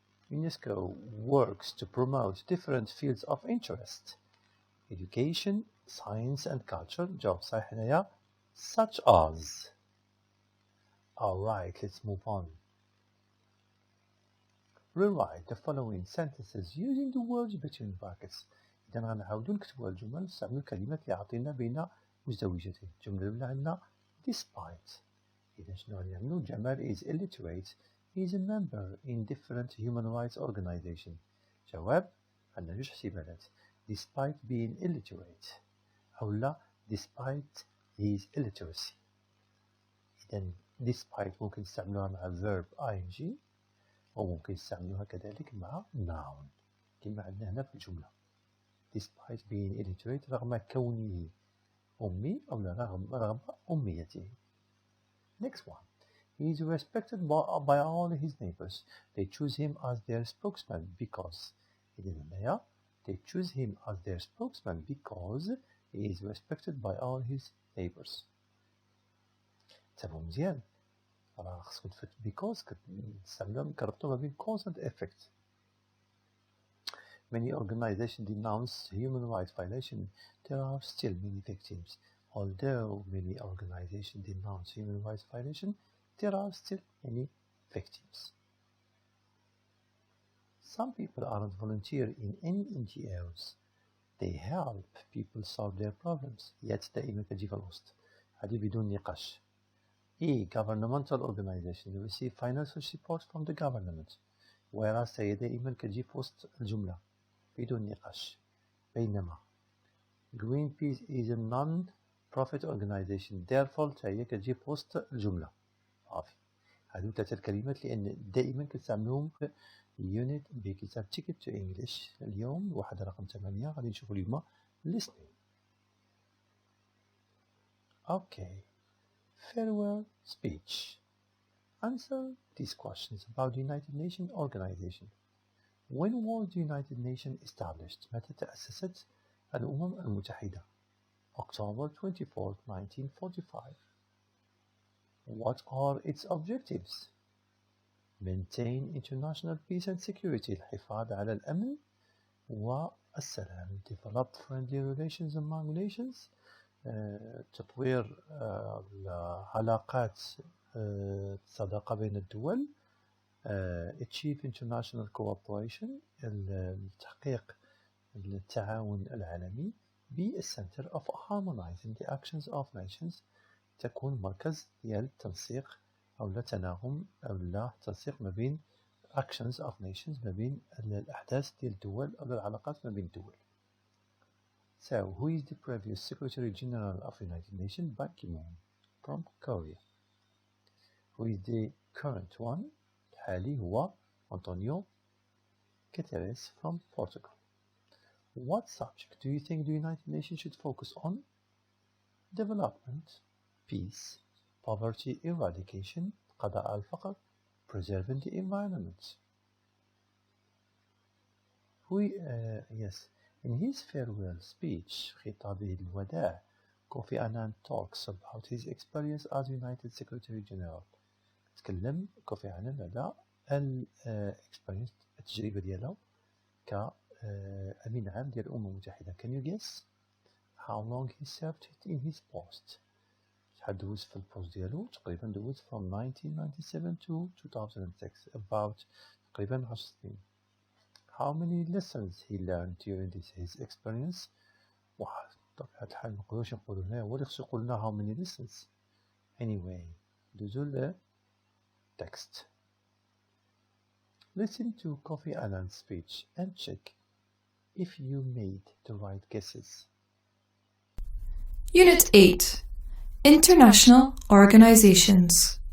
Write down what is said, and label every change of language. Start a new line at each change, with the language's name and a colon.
English: UNESCO works to promote different fields of interest. Education, science and culture.
Arabic: جواب صحيح هنايا such as.
English: Alright, let's move on. Rewrite the following sentences using the words between brackets.
Arabic: إذا غنعاودو نكتبو الجمل ونستعملو الكلمات اللي عطينا بين مزدوجتين. الجملة الأولى عندنا despite. إذا شنو غادي نعملو؟ جمال
English: is illiterate. He is a member in different human rights organizations.
Arabic: جواب عندنا جوج احتمالات.
English: Despite being illiterate
Arabic: أو لا
English: despite his illiteracy.
Arabic: إذا despite ممكن نستعملوها مع verb ing وممكن نستعملوها كذلك مع noun كما عندنا هنا في الجملة.
English: Despite being illiterate
Arabic: رغم كونه أمي أو لا رغم أميته.
English: Next one. He is respected by all his neighbors. They choose him as their spokesman because.
Arabic: إذا هنايا
English: they choose him as their spokesman because he is respected by all his neighbors.
Arabic: تفهموا مزيان؟ راه خصكم تفت because كتستعملوها كربطوا ما بين
English: cause and effect. Many organizations denounce human rights violation. There are still many victims. Although many organizations denounce human rights violation, there are still many victims. Some people aren't volunteer in any NGOs. They help people solve their problems.
Arabic: yet دائما كتجي في الوسط. هذه بدون نقاش.
English: Governmental organizations receive financial support from the government.
Arabic: whereas هي دائما كتجي في وسط الجملة بدون نقاش. بينما Greenpeace is a non
English: profit organization.
Arabic: therefore هي كتجي بوست الجملة. صافي. هادو 3 الكلمات لأن دائما كنستعملوهم في يونت بكتاب Ticket to English. اليوم الوحدة رقم 8 غادي نشوفو اليوم listening.
English: Okay. Farewell speech. Answer these questions about the United Nations organization. When was the United Nations established?
Arabic: متى تأسست الأمم المتحدة؟ October 24, 1945.
English: What are its objectives? Maintain international peace and security.
Arabic: الحفاظ على الأمن والسلام.
English: Develop friendly relations among nations.
Arabic: تطوير العلاقات الصداقة بين الدول.
English: Achieve international cooperation. تحقيق التعاون العالمي. Be a center of harmonizing the actions of nations.
Arabic: تكون مركز ديال التنسيق أو لا تناغم أو لا تنسيق ما بين
English: actions of nations
Arabic: ما بين الأحداث ديال الدول أو العلاقات ما بين الدول.
English: So, who is the previous Secretary General of the United Nations? Ban Ki-moon from Korea. Who is the current one?
Arabic: الحالي هو Antonio Guterres from Portugal.
English: What subject do you think the United Nations should focus on? Development, peace, poverty eradication,
Arabic: قضاء على الفقر,
English: preserving the environment. Yes, in his farewell speech,
Arabic: خطابه الوداع,
English: Kofi Annan talks about his experience as United Secretary General.
Arabic: تكلم كوفي عنان على experience التجربة ديالو كأمين عام ديال الأمم المتحدة.
English: Can you guess how long he served in his post?
Arabic: شحال دوز في البوست ديالو؟ تقريبا دوز
English: from 1997 to 2006,
Arabic: about تقريبا 10 سنين.
English: How many lessons he learned during his experience?
Arabic: واحد. بطبيعة الحال منقدروش نقولو هنا هو اللي خصو يقول لنا
English: how many lessons.
Arabic: Anyway, دوزو ل text.
English: Listen to Kofi Annan's speech and check if you made the right guesses. Unit 8. International Organizations.